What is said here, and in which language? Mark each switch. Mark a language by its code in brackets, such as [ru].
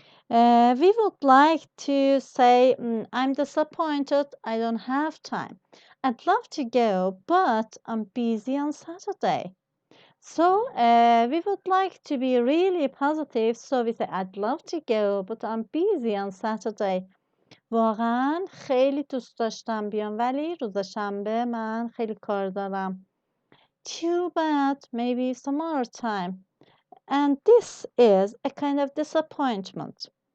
[en] We would like to say, I'm disappointed, I don't have time. I'd love to go, but I'm busy on Saturday. So we would like to be really positive. So we say, I'd love to go, but I'm busy on Saturday. [fa] واقعا خیلی دوست داشتم بیام ولی روز شنبه من خیلی کار دارم. [en] Too bad, maybe some other time. And this is a kind of disappointment.